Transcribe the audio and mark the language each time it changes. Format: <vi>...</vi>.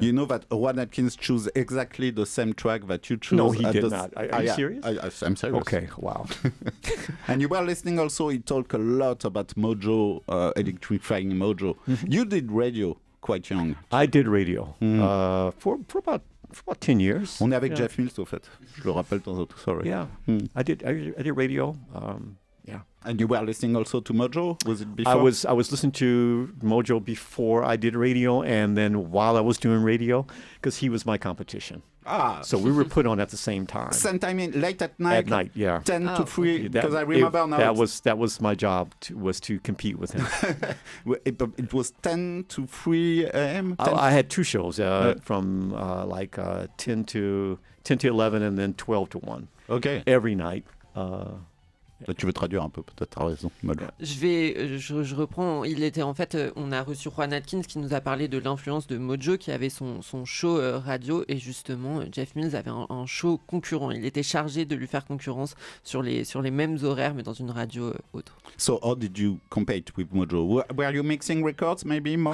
<en>You know that Juan Atkins chose exactly the same track that you chose. No, he did not. Are you serious? I'm serious. Okay, wow. And you were listening also, he talked a lot about Mojo, Electrifying Mojo. Mm-hmm. You did radio quite young. I did radio for about 10 years.</en> <fr>On est avec Jeff Mills, au fait. Je le rappelle dans autre,</fr> <en>sorry. Yeah, I did radio. Yeah. And you were listening also to Mojo? Was it before? I was listening to Mojo before I did radio, and then while I was doing radio, because he was my competition. So we were put on at the same time. Same time, late at night? At night, yeah. 10 to 3, because I remember now. That was my job, was to compete with him. It was 10 to 3 a.m.? I had two shows, from 10 to 11 and then 12 to 1. Okay. Every night.</en> <fr>Là, tu veux traduire un peu, peut-être, t'as raison. Je reprends. Il était en fait, on a reçu Juan Atkins qui nous a parlé de l'influence de Mojo, qui avait son show radio, et justement, Jeff Mills avait un show concurrent. Il était chargé de lui faire concurrence sur les mêmes horaires, mais dans une radio autre.</fr> <en>So how did you compete with Mojo? Were you mixing records, maybe more?</en>